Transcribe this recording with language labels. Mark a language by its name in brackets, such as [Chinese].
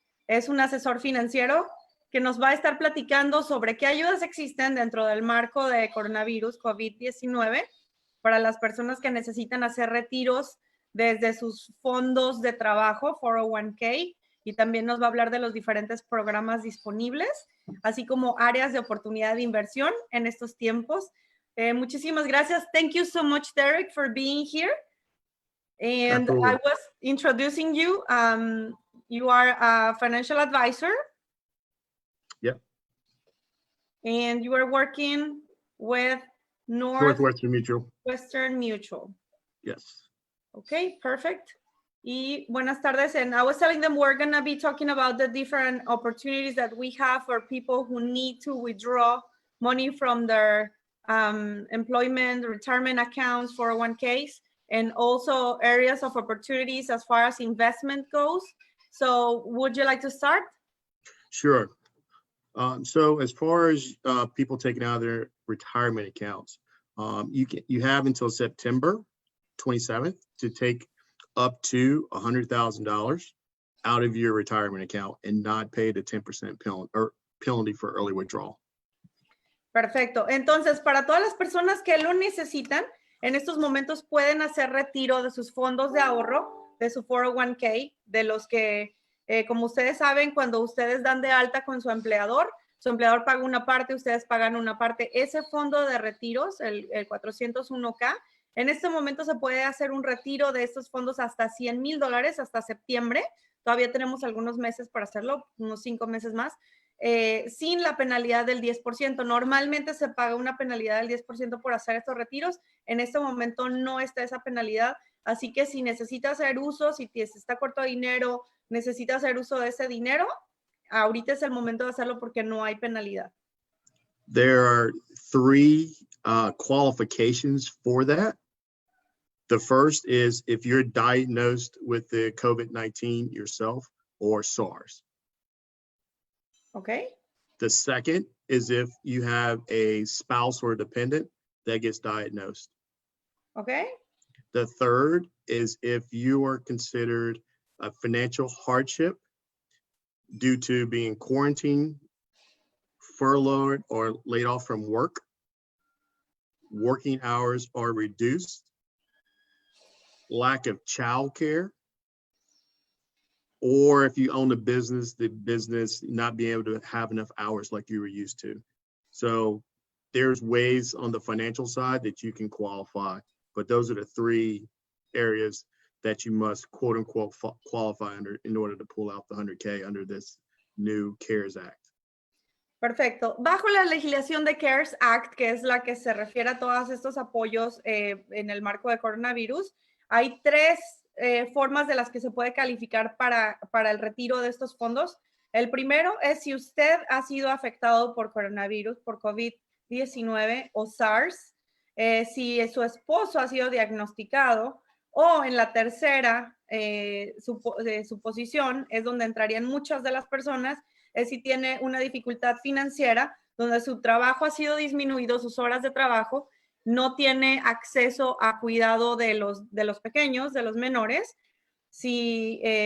[Spanish] Es un asesor financiero que nos va a estar platicando sobre qué ayudas existen dentro del marco de coronavirus COVID-19 para las personas que necesitan hacer retiros desde sus fondos de trabajo, 401k, y también nos va a hablar de los diferentes programas disponibles, así como áreas de oportunidad de inversión en estos tiempos. Muchísimas gracias. [English] Thank you so much, Derek, for being here. And Absolutely. I was introducing you. You are a financial advisor. Yep. And you are working with Northwestern Mutual. Western Mutual. Yes. Okay, perfect. [Spanish] Y buenas tardes. [English] And I was telling them we're going to be talking about the different opportunities that we have for people who need to withdraw money from their employment, retirement accounts, 401ks, and also areas of opportunities as far as investment goes. So would you like to start? Sure. So as far as people taking out their retirement accounts, you have until September 27th to take up to $100,000 out of your retirement account and not pay the 10% penalty for early withdrawal. [Spanish] Perfecto. Entonces, para todas las personas que lo necesitan, en estos momentos pueden hacer retiro de sus fondos de ahorro, de su 401k, de los que, como ustedes saben, cuando ustedes dan de alta con su empleador paga una parte, ustedes pagan una parte. Ese fondo de retiros, el 401k, en este momento se puede hacer un retiro de estos fondos hasta $100,000 hasta septiembre. Todavía tenemos algunos meses para hacerlo, unos 5 meses más, sin la penalidad del 10%. Normalmente se paga una penalidad del 10% por hacer estos retiros. En este momento no está esa penalidad. Así que si necesita hacer uso, si está corto de dinero, necesita hacer uso de ese dinero, ahorita es el momento de hacerlo porque no hay penalidad. [English] There are 3 qualifications for that. The first is if you're diagnosed with the COVID-19 yourself or SARS. Okay. The second is if you have a spouse or dependent that gets diagnosed. Okay. The third is if you are considered a financial hardship due to being quarantined, furloughed, or laid off from work, working hours are reduced, lack of childcare, or if you own a business, the business not being able to have enough hours like you were used to. So there's ways on the financial side that you can qualify, but those are the 3 areas that you must quote unquote qualify under in order to pull out the 100K under this new CARES Act. [Spanish] Perfecto. Bajo la legislación de CARES Act, que es la que se refiere a todos estos apoyos en el marco de coronavirus, hay 3 formas de las que se puede calificar para el retiro de estos fondos. El primero es si usted ha sido afectado por coronavirus, por COVID-19 o SARS, si su esposo ha sido diagnosticado, o en la tercera suposición es donde entrarían muchas de las personas, es si tiene una dificultad financiera, donde su trabajo ha sido disminuido, sus horas de trabajo, no tiene acceso a cuidado de los pequeños, de los menores, si